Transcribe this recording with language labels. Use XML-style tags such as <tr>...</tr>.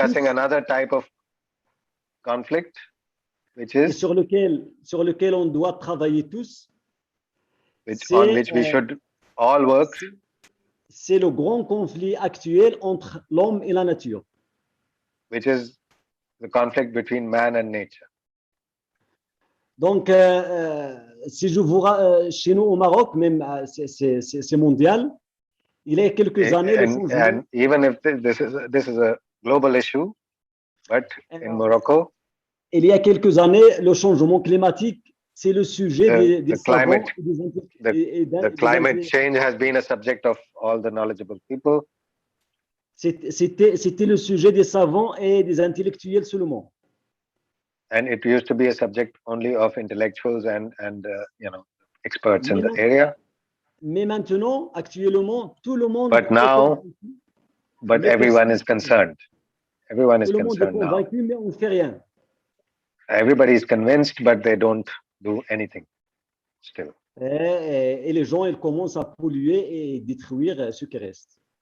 <en>discussing another type of conflict, which is</en> <fr>sur lequel on doit travailler tous.</fr> <en>On which we should all work.</en> <fr>C'est le grand conflit actuel entre l'homme et la nature.</fr> <en>Which is the conflict between man and nature.</en> <fr>Donc, si je vous chez nous au Maroc, même c'est mondial. Il y a quelques années,</fr> <en>and even if this is a global issue, but in Morocco,</en> <fr>il y a quelques années, le changement climatique, c'est le sujet des savants.</fr> <en>The climate change has been a subject of all the knowledgeable people.</en> <fr>C'était le sujet des savants et des intellectuels seulement.</fr> <en>And it used to be a subject only of intellectuals and experts in the area.</en> <fr>Mais maintenant, actuellement, tout le monde.</fr> <en>But everyone is concerned. Everyone is concerned now.</en> <fr>Mais on ne fait rien.</fr> <en>Everybody is convinced, but they don't do anything still.</en> <fr>Et les gens ils commencent à polluer et détruire ce qui reste.</fr>